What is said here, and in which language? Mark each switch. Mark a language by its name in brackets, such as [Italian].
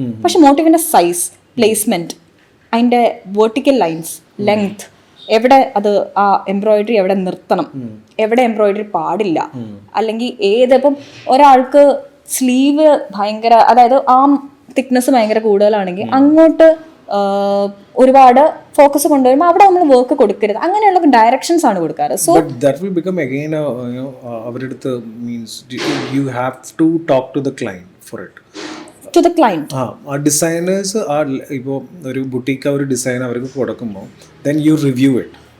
[Malayalam] പക്ഷെ മോട്ടീഫിൻ്റെ size, placement, അതിൻ്റെ vertical lines, length, എവിടെ അത് ആ എംബ്രോയിഡറി എവിടെ നിർത്തണം, എവിടെ എംബ്രോയിഡറി പാടില്ല, അല്ലെങ്കിൽ ഇപ്പം ഒരാൾക്ക് സ്ലീവ് ഭയങ്കര, അതായത് ആം തിക്നെസ് ഭയങ്കര കൂടുതലാണെങ്കിൽ അങ്ങോട്ട് ഒരുപാട് ഫോക്കസ് കൊണ്ടുവരുമ്പോൾ അവിടെ നമ്മൾ വർക്ക് കൊടുക്കരുത്. അങ്ങനെയുള്ള ഡയറക്ഷൻസ് ആണ് കൊടുക്കാറ്. So [English] that will become again [Malayalam] അവരുടെ അടുത്ത് [English] means you have to talk to the client for it. To the client. [Malayalam] ആ ഡിസൈനേഴ്സ് ഇപ്പോൾ ഒരു ബുട്ടീക്ക് ഒരു ഡിസൈൻ അവർക്ക് കൊടുക്കുമ്പോൾ [English] then you review it.